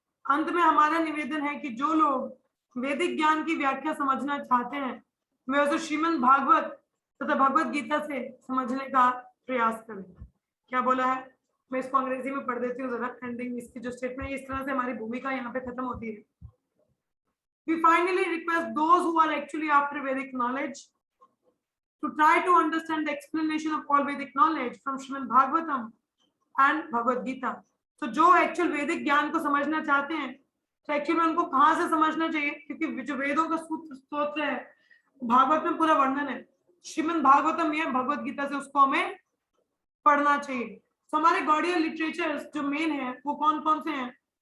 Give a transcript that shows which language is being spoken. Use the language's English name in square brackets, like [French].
[Hindi] अंत में हमारा निवेदन है कि जो लोग वैदिक ज्ञान की व्याख्या समझना चाहते हैं, वे उसे श्रीमद् भागवत तथा भगवत गीता से समझने का प्रयास करें। क्या बोला है? मैं इसको अंग्रेजी में पढ़ देती हूँ जरा, एंडिंग इसकी जो स्टेटमेंट है, इस तरह से हमारी भूमिका यहाँ पे खत्म होती है। [English] We finally request those who are actually after Vedic knowledge to try to understand the explanation of all Vedic knowledge from Srimad Bhagavatam and Bhagavad Gita. [Hindi] तो जो एक्चुअल वैदिक ज्ञान को समझना चाहते हैं, तो एक्चुअली उनको कहाँ से समझना चाहिए? क्योंकि जो वेदों का सूत्र स्तोत्र है, भागवत में पूरा वर्णन है, श्रीमद् भागवतम या भगवत गीता से उसको हमें पढ़ना चाहिए। तो हमारे गौड़ीय लिटरेचर्स जो मेन है वो कौन कौन से हैं?